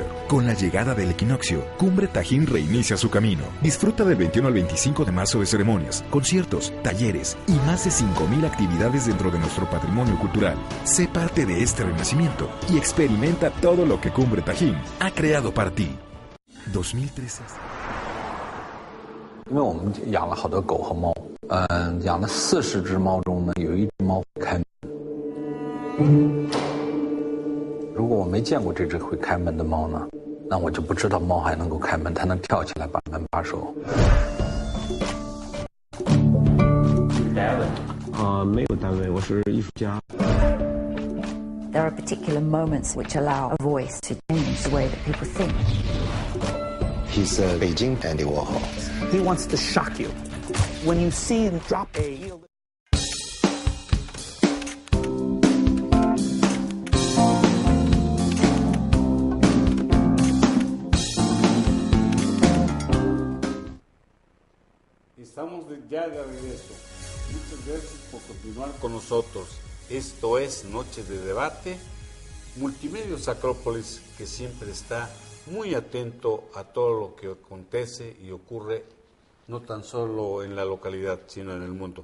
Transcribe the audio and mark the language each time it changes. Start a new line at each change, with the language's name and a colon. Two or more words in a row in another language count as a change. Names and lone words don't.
Spanish: Con la llegada del equinoccio, Cumbre Tajín reinicia su camino. Disfruta del 21 al 25 de marzo de ceremonias, conciertos, talleres y más de 5,000 actividades dentro de nuestro patrimonio cultural. Sé parte de este renacimiento y experimenta todo lo que Cumbre Tajín ha creado para ti. 2013.
Chinese: 因为我们养了好多狗和猫，养了40只猫中呢，有1只猫开门。如果我没见过这只会开门的猫呢，那我就不知道猫还能够开门，它能跳起来把门把手。单位？没有单位，我是艺术家。
English: There are particular moments which allow a voice to change the way that people think. He's Beijing Andy Warhol. He wants to shock you. When you see him drop a...
Spanish: Estamos ya de regreso. Muchas gracias por continuar con nosotros. Esto es Noche de Debate, Multimedios Acrópolis, que siempre está muy atento a todo lo que acontece y ocurre, no tan solo en la localidad, sino en el mundo.